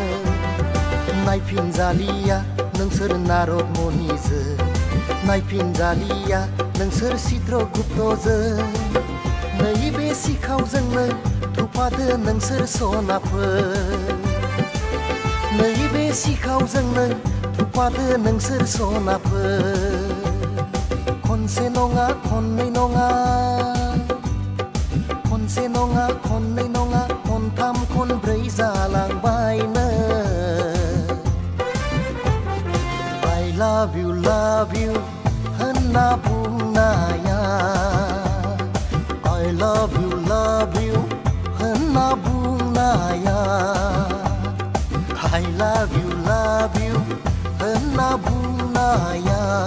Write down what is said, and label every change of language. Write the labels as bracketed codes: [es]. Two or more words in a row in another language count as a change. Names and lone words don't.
[brx] नायफिनजालिया नोंसोर नारद मनिजों नायफिनजालिया नोंसोर चित्रगुप्तजों नैबे सिखावजोंनो थफादो नोंसोर सनाफोर नैबे सिखावजोंनो थफादो नोंसोर सनाफोर खनसे नङा खननै नङा खनसे नङा खननै नङा खनथाम खनब्रै जालांबायनो [en] I love you [brx] होनना बुंनाया [en] I love you [brx] होनना बुंनाया [en] I love you [brx] होनना बुंनाया